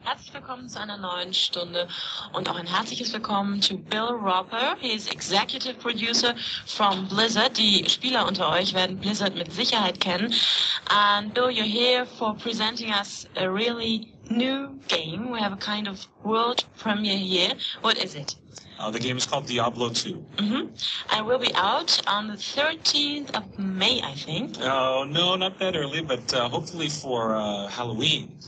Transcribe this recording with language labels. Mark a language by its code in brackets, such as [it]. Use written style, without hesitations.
[de] Herzlich willkommen zu einer neuen Stunde und auch ein herzliches Willkommen zu Bill Roper. [en] He is Executive Producer from Blizzard. [de] Die Spieler unter euch werden Blizzard mit Sicherheit kennen. [en] And Bill, you're here for presenting us a really new game. We have a kind of world premiere here. What is it? The game is called Diablo 2. And will be out on the 13th of May, I think. No, not that early, but hopefully for Halloween.